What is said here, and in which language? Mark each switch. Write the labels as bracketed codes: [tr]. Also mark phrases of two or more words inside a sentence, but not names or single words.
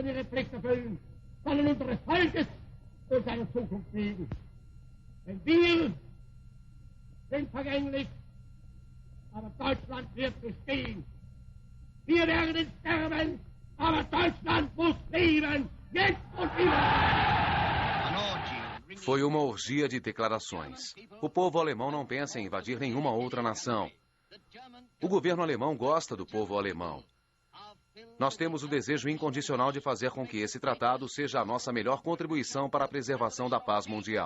[de] Ihre Pflicht erfüllen, sollen unseres Volkes und seine Zukunft liegen. Denn wir sind vergänglich, aber Deutschland wird bestehen. Wir werden sterben, aber Deutschland muss leben, jetzt und immer. [pt] Foi uma orgia de declarações. O povo alemão não pensa em invadir nenhuma outra nação. O governo alemão gosta do povo alemão. Nós temos o desejo incondicional de fazer com que esse tratado seja a nossa melhor contribuição para a preservação da paz mundial.